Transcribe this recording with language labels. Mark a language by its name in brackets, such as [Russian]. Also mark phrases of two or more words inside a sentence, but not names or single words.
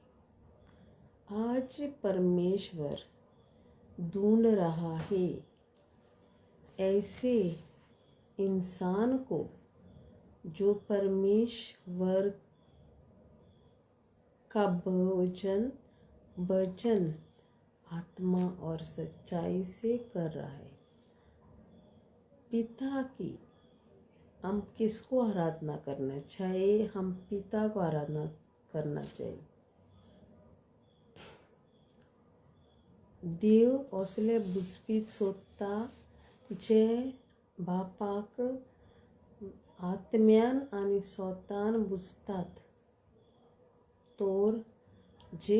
[Hindi] आज परमेश्वर ढूंढ रहा है ऐसे इंसान को जो परमेश्वर का भजन आत्मा और सच्चाई से कर रहा है। पिता की हम किसको आराधना करना चाहिए? हम पिता को आराधना करना चाहिए। [Konkani] देव असले बुजपीत सोदता जे बापाक आत्म्यान आणि स्वतान बुजतात, तोर जे